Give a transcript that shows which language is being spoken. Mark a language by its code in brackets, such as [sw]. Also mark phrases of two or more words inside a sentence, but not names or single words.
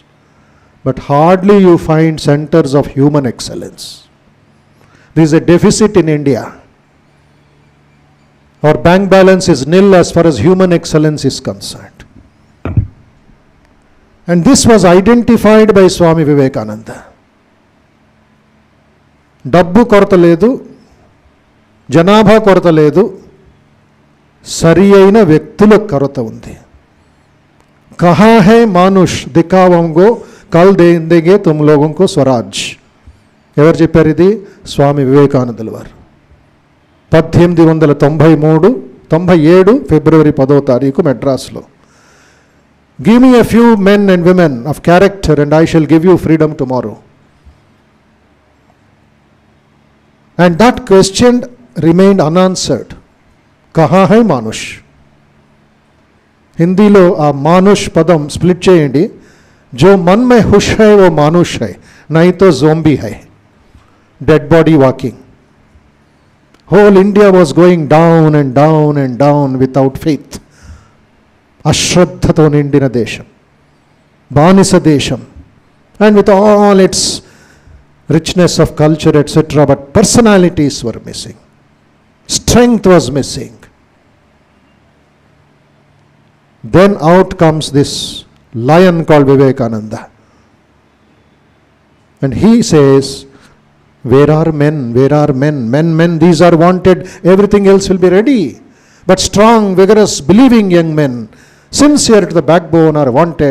[en] But hardly you find centers of human excellence. There is a deficit in India. Our bank balance is nil as far as human excellence is concerned. And this was identified by Swami Vivekananda. [te] డబ్బు కొరత లేదు, జనాభా కొరత లేదు, సరి అయిన వ్యక్తుల కొరత ఉంది. [hi] कहाँ है मानुष दिखावंगो कल देंदेगे तुम लोगोंको स्वराज. [te] ఎవరు చెప్పారు ఇది? స్వామి వివేకానందుల వారు. 1897 ఫిబ్రవరి 10వ తారీఖు మెడ్రాస్లో. [en] Give me a few men and women of character and I shall give you freedom tomorrow. And that question remained unanswered. [hi] कहाँ है मानुष? [te] హిందీలో ఆ మానుష్ పదం స్ప్లిట్ చేయండి. [hi] जो मन में खुश है वो मानुष है, नहीं तो ज़ोंबी है. [en] Dead body walking. Whole India was going down and down and down without faith. [te] అశ్రద్ధతో నిండిన దేశం, బానిస దేశం, [en] and with all its richness of culture etc., but personalities were missing, strength was missing. Then out comes this lion called Vivekananda, and he says, where are men, where are men, men, these are wanted, everything else will be ready, but strong, vigorous, believing young men, sincere to the backbone are wanted.